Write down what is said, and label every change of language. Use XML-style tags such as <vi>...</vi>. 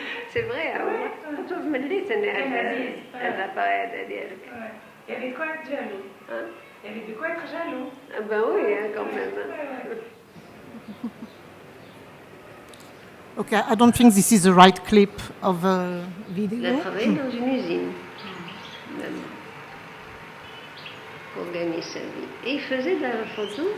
<fr>C'est vrai, quand on me le dit, c'est l'appareil d'Adiel. Il y avait de quoi être jaloux. Hein? Il y avait de quoi être jaloux. Ah ben oui, hein, quand même.</fr> <en>Okay, I don't think this is the right clip of a video.</en> <fr>Il a travaillé dans une usine, même, pour gagner sa vie. Et il faisait de la photo.</fr>